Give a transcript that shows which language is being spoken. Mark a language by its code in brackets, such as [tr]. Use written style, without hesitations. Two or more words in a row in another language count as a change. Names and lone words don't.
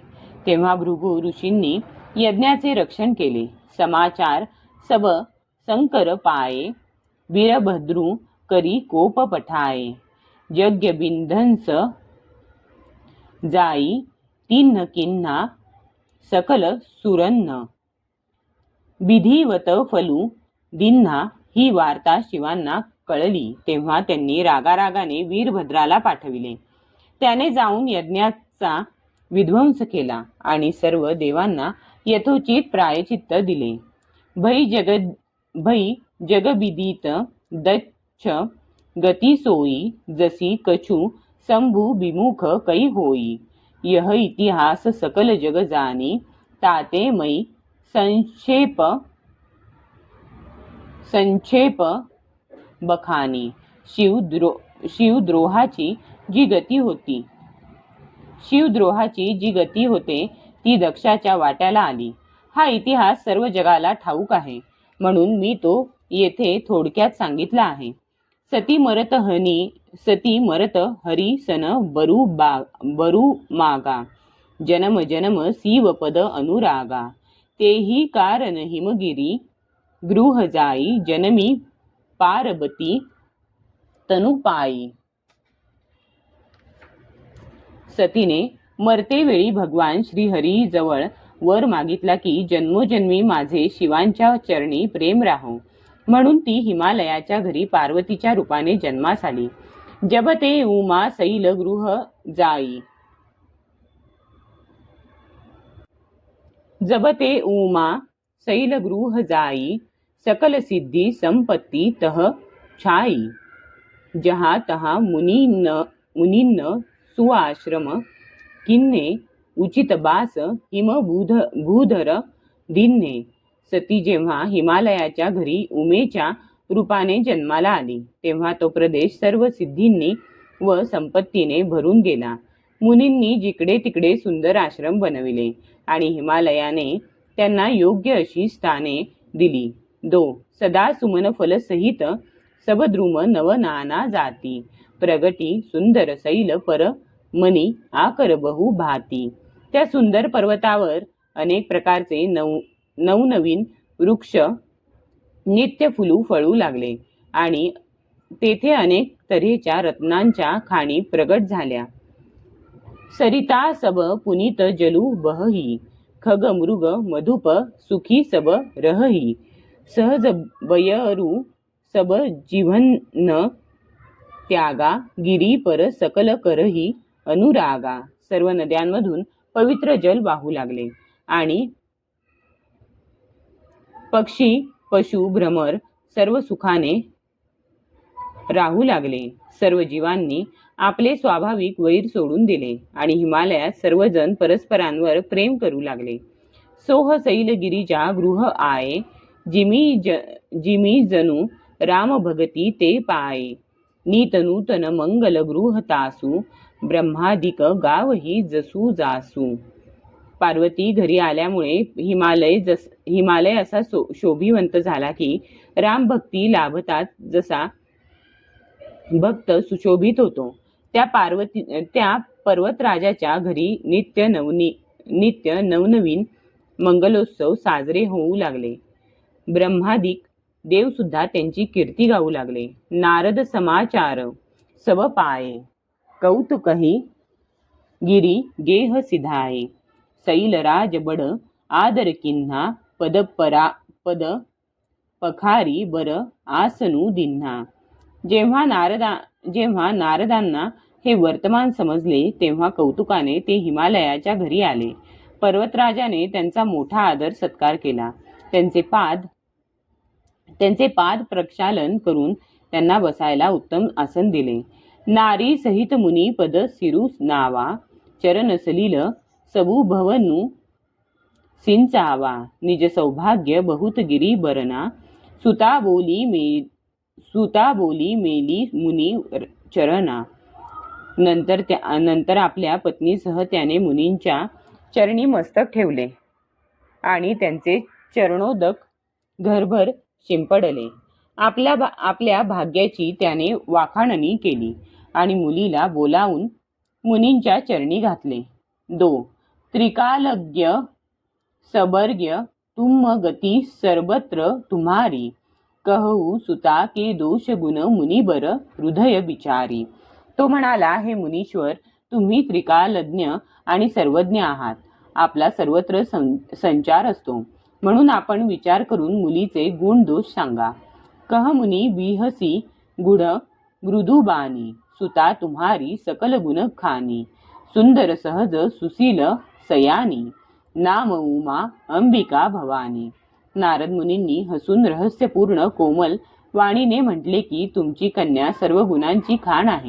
[mr] तेव्हा भृगु ऋषींनी यज्ञाचे रक्षण केले. [awa] समाचार सब संकर पाये वीरभद्रू करी कोप पठाये यज्ञ बिंधंस जाई तिन्ह किन्हा सकल सुरन्न विधिवत फलू दिन्हा. [mr] ही वार्ता शिवांना कळली तेव्हा त्यांनी रागारागाने वीरभद्राला पाठविले. त्याने जाऊन यज्ञाचा विध्वंस केला आणि सर्व देवांना यथोचित प्रायचित्त दिले. [awa] भई जगविदित दच्छ गती सोयी जसी कछु संभू विमुख कै होई. यह इतिहास सकल जग जानी ताते मै संक्षेप बखानी. [mr] शिवद्रोहाची जी गती होते ती दक्षाच्या वाट्याला आली. हा इतिहास सर्व जगाला ठाऊक आहे म्हणून मी तो येथे थोडक्यात सांगितला आहे. [awa] सती मरत हरी सन बरू मागा जन्म जन्म शिव पद अनुरागा. तेही कारण हिमगिरी गृह जाई जनमी पार्वती तनुपाई. [mr] सतीने मरतेवेळी भगवान श्रीहरी जवळ वर मागितला की जन्मोजन्मी माझे शिवांच्या चरणी प्रेम राहो. म्हणून ती हिमालयाच्या घरी पार्वतीच्या रूपाने जन्मास आली. [awa] जबते उमा सैल गृह जाई. जबते उमा सैल गृह जाई सकल सिद्धी संपत्ती तह छाई. जहाँ तहाँ मुनीन्न सुआश्रम किन्ने उचित बास हिम भूधर दिन्ने. [mr] सती जेव्हा हिमालयाच्या घरी उमेच्या रूपाने जन्माला आली तेव्हा तो प्रदेश सर्व सिद्धींनी व संपत्तीने भरून गेला. मुनींनी जिकडे तिकडे सुंदर आश्रम बनविले आणि हिमालयाने त्यांना योग्य अशी स्थाने दिली. [awa] 2 सदा सुमन फल सहित सबद्रुम नव नाना जाती प्रगटी सुंदर सैल पर मनी आकर बहु भाती. [mr] त्या सुंदर पर्वतावर अनेक प्रकारचे नवनवीन वृक्ष नित्य फुलू फळू लागले आणि तेथे अनेक तऱ्हेच्या रत्नांच्या खाणी प्रगट झाल्या. [awa] सरिता सब पुनीत जलू बहही खग मृग मधुप सुखी सब रहही. सहज बयरू सब जीवन त्यागा गिरी पर सकल करही अनुरागा. [mr] सर्व नद्यांमधून पवित्र जल वाहू लागले आणि पक्षी पशु भ्रमर सर्व सुखाने राहू लागले. सर्व जीवांनी आपले स्वाभाविक वैर सोडून दिले आणि हिमालयात सर्वजण परस्परांवर प्रेम करू लागले. [awa] सोह सैल गिरिजा गृह आये जिमी जनु राम भगती ते पाये. नीत नूतन मंगल गृह तासू ब्रह्मादिक गावही जसू जासू. [mr] पार्वती घरी आल्यामुळे हिमालय असा शोभिवंत झाला की राम भक्ती लाभतात जसा भक्त सुशोभित होतो. त्या पर्वतराजाच्या घरी नित्य नवनवीन मंगलोत्सव साजरे होऊ लागले. ब्रह्मादिक देव सुद्धा त्यांची कीर्ती गाऊ लागले. [awa] नारद समाचार सब पाये कौतुकही गिरी गेह सिधाये. सैलराज बड आदर किन्हा पद पखारी बर आसनू दिन्हा. [mr] जेव्हा नारदांना हे वर्तमान समजले तेव्हा कौतुकाने ते हिमालयाच्या घरी आले. पर्वतराजाने त्यांचा मोठा आदर सत्कार केला. त्यांचे पाद प्रक्षालन करून त्यांना बसायला उत्तम आसन दिले. [awa] नारी सहित मुनी पद सिरू नावा चरण सलील सबू भवनु सिंचावा. निज सौभाग्य बहुत गिरी बरना सुता बोली मेली मुनी चरणा. [mr] नंतर आपल्या पत्नीसह त्याने मुनींच्या चरणी मस्तक ठेवले आणि त्यांचे चरणोदक घरभर शिंपडले. आपल्या भाग्याची त्याने वाखाणणी केली आणि मुलीला बोलावून मुनींच्या चरणी घातले. [awa] 2 त्रिकालज्ञ सबर्ग्य तुम गती सर्वत्र तुम्हारी. कहू सुता के दोष गुण मुनिबर हृदय बिचारी. [mr] तो म्हणाला, हे मुनीश्वर, तुम्ही त्रिकालज्ञ आणि सर्वज्ञ आहात. आपला सर्वत्र संचार असतो, म्हणून आपण विचार करून मुलीचे गुण दोष सांगा. [awa] कह मुनी बिहसी गुढ मृदुबानी. सुता तुम्हारी सकल गुण खानी. सुंदर सहज सुशील सयानी. नाम उमा अंबिका भवानी. [mr] नारद मुनींनी हसून रहस्यपूर्ण कोमल वाणीने म्हटले की तुमची कन्या सर्व गुणांची खाण आहे.